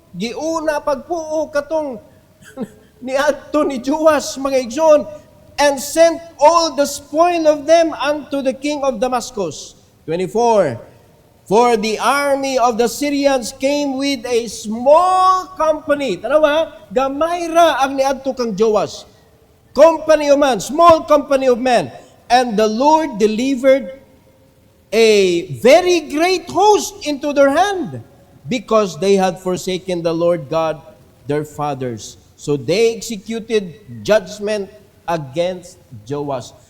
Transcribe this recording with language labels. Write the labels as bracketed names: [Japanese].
[Cebuano] Giuna pagpuo katong niadto ni Joash, mga igsoon, [English] and sent all the spoil of them unto the king of Damascus. 24. For the army of the Syrians came with a small company. [Cebuano] Tanawa, gamay ra ang niadto kang Joash. [English] Company of man, small company of men. And the Lord delivered a very great host into their hand, because they had forsaken the Lord God, their fathers. So they executed judgment against Joash.